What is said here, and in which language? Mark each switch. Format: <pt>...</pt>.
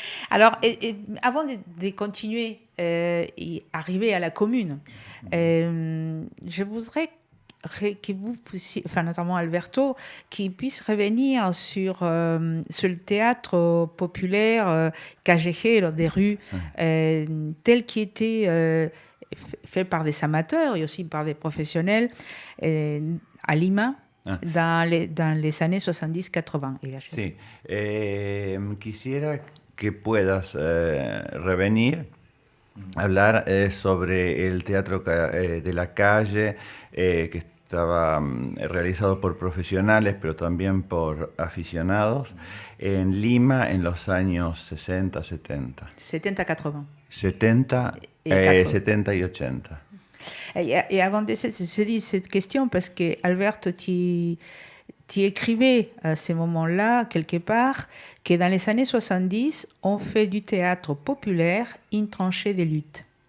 <fr>Alors, avant de continuer et arriver à la commune, je voudrais que vous puissiez, enfin notamment Alberto, qui puisse revenir sur le théâtre populaire callejero, des rues, tel qui était fait par des amateurs et aussi par des professionnels à Lima. Dans les années 70-80.</fr> <es>Sí. Quisiera que puedas revenir a hablar sobre el teatro de la calle que estaba realizado por profesionales, pero también por aficionados, en Lima en los años 60-70.</es> <fr>70-80.</fr> <es>70 y 80.</es> <fr>Et avant de se dire cette question, parce que Alberto, tu tu écrivais à ces moments-là, quelque part, que dans les années 70, on fait du théâtre populaire une tranchée de lutte.</fr>